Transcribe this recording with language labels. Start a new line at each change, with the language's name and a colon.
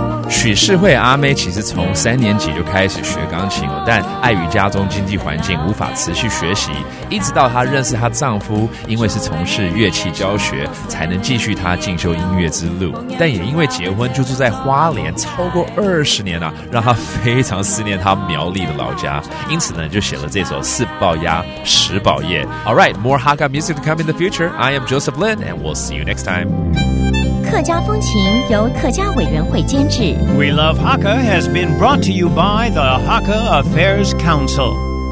Chinese: 许世慧阿妹其实从3年级就开始学钢琴了，但碍于家中经济环境无法持续学习，一直到她认识她丈夫，因为是从事乐器教学，才能继续她进修音乐之路。但也因为结婚就住在花莲超过20年了，让她非常思念她苗栗的老家，因此呢就写了这首四报鸭十宝叶。
English: Alright, more Hakka music to come in the future. I am Joseph Lin, and we'll see you next time.
Chinese: 客家风情由客家委员会监制。
English: We Love Hakka has been brought to you by the Hakka Affairs Council.